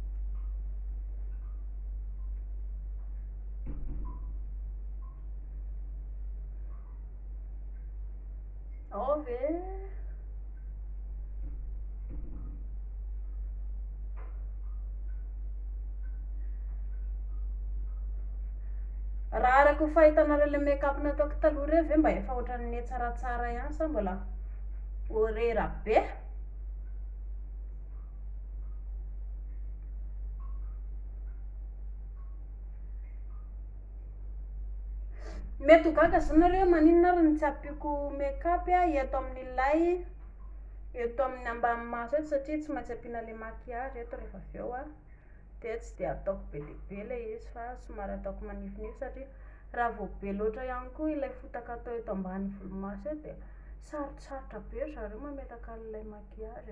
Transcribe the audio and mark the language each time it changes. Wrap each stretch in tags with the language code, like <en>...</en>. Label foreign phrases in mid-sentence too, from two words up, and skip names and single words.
<mg>Ao ve raha araka ho fahitanareo le make-up nataoko taloha ireo ve mba efa ohatran'ny tsaratsara ihany sa mbola horera be? Mety ho gaga zany nareo maninona ary ny tsy ampiako make-up eto amin'ilay eto amin'ny ambany maso eto, satria tsy maintsy ampiana le maquillage eto rehefa avy eo dia tsy dia ataoko be dia be le izy fa somary ataoko manifinify, satria raha vao be loatra ihany koa ilay fotaka atao eto ambany volomaso eto dia sarotsarotra be zareo mametaka an'ilay maquillage.</mg>